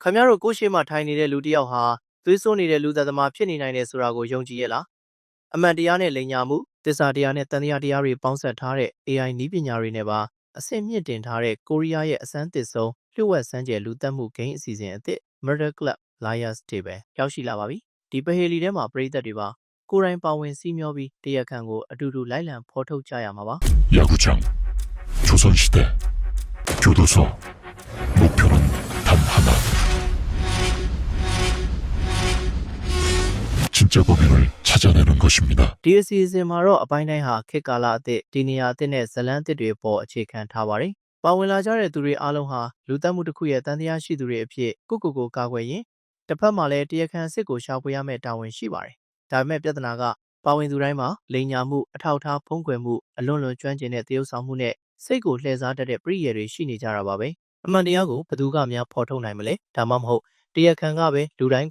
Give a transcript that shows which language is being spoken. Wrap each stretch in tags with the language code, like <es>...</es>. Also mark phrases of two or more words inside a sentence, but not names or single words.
<my>ခင်ဗျားတို့ကိုယ့်ရှေ့မှာထိုင်နေတဲ့လူတစ်ယောက်ဟာသွေးစွန်းနေတဲ့လူသက်သမားဖြစ်နေနိုင်တယ်ဆိုတာကိုယုံကြည်ရဲ့လားအမှန်တရားနဲ့လိမ်ညာမှုသစ္စာတရားနဲ့တန်တရားတရားတွေပေါင်းစပ်ထားတဲ့ AI နည်းပညာတွေနဲ့ပါအဆင့်မြင့်တင်ထားတဲ့ကိုရီးယားရဲ့အစမ်းသစ်ဆုံးလျှို့ဝှက်စမ်းကြယ်လူသတ်မှုဂိမ်းအစီအစဉ်အသစ် Murder Club Liars တွေပဲရောက်ရှိလာပါပြီဒီပဟေလီထဲမှာပရိသတ်တွေပါကိုယ်တိုင်ပါဝင်စီးမျောပြီးတရားခံကိုအတူတူလိုက်လံဖော်ထုတ်ကြရမှာပါ</my> <ko>야구장 조선시대 교도소 목표는 단 하나 진짜 범인을 찾아내는 것입니다.</ko> <my>ဒီအစီအစဉ်မှာတော့အပိုင်းတိုင်းဟာခေတ်ကာလအသစ်ဒီနေရာအသစ်နဲ့ဇလန်းအသစ်တွေပေါ်အခြေခံထားပါတယ်။ပါဝင်လာကြတဲ့သူတွေအားလုံးဟာလူသတ်မှုတစ်ခုရဲ့တန်တရားရှိသူတွေအဖြစ်ကိုကာကွယ်ရင်တစ်ဖက်မှာလည်းတရားခံအစ်စ်ကိုရှာဖွေရမယ့်တာဝန်ရှိပါတယ်။ဒါပေမဲ့ပြဿနာကပါ ဝင်သူတိုင်းမှာလိန်ညာမှုအထောက်အထားဖုံးကွယ်မှုအလွန်ကျွမ်းကျင်တဲ့သရုပ်ဆောင်မှုနဲ့စိတ်ကိုလှည့်စားတတ်တဲ့ပရိယေတွေရှိနေကြတာပါပဲ။အမှန်တရားကိုဘယ်သူကများဖော်ထုတ်နိုင်မလဲဒါမှမဟုတ်တရားခံကပဲလူတိုင်း</my>